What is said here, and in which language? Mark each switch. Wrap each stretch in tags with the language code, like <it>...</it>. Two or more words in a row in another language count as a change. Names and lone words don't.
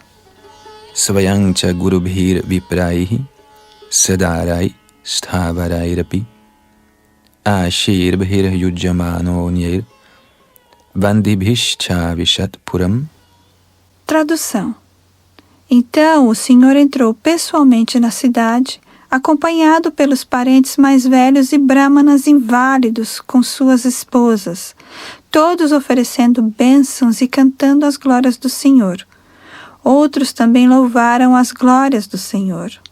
<sa>स्वयं च गुरुभिर्विप्रैः सदारैः स्थविरैरपि आशीर्भिर्युज्यमानोऽन्यैर्वन्दिभिश्चाविशत्पुरम्.</sa> <pt>Tradução. Então o Senhor entrou pessoalmente na cidade, acompanhado pelos parentes mais velhos e brahmanas inválidos com suas esposas, todos oferecendo bênçãos e cantando as glórias do Senhor. Outros também louvaram as glórias do Senhor.</pt>